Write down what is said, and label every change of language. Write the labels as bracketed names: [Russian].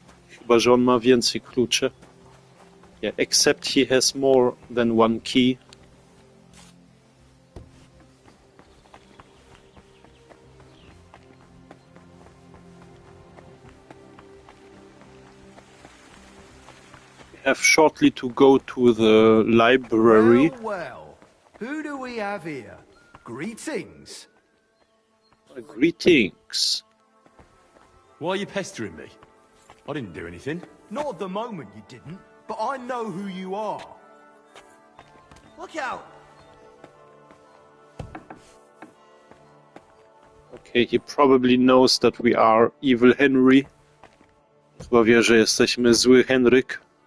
[Polish] Chyba, że on ma więcej kluczy. [English] Yeah, except he has more than one key. We have shortly to go to the library. Well, well. Who do we have here? Greetings. Greetings. Why are you pestering me? I didn't do anything. Not at the moment you didn't, but I know who you are. Look out! Okay, he probably knows that we are evil Henry. [Polish] Chyba wie, że jesteśmy zły Hernryk.